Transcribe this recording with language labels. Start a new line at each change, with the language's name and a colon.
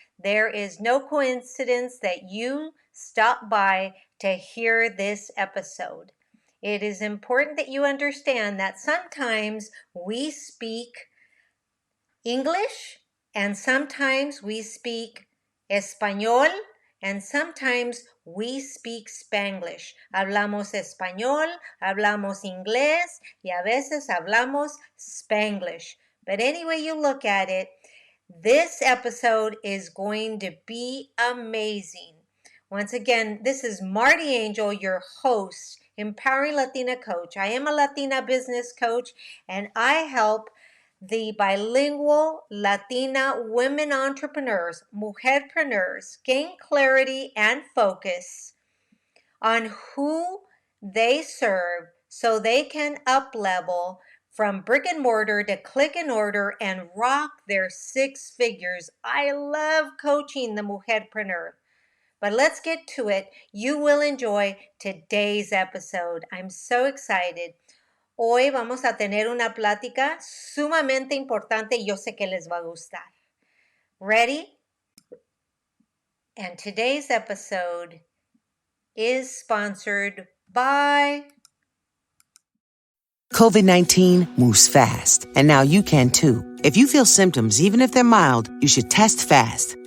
English: There is no coincidence that you stop by to hear this episode. It is important that you understand that sometimes we speak English and sometimes we speak Español and sometimes we speak Spanglish.
Spanish: Hablamos español, hablamos inglés y a veces hablamos Spanglish.
English: But any way you look at it, this episode is going to be amazing. Once again, this is Marty Angel, your host, Empowering Latina Coach. I am a Latina business coach and I help the bilingual Latina women entrepreneurs, mujer-preneurs, gain clarity and focus on who they serve so they can up-level from brick and mortar to click and order and rock their six figures. I love coaching the mujer-preneur. But let's get to it. You will enjoy today's episode. I'm so excited.
Spanish: Hoy vamos a tener una plática sumamente importante y yo sé que les va a gustar.
English: Ready? And today's episode is sponsored by COVID-19 moves fast, and now you can too. If you feel symptoms, even if they're mild, you should test fast.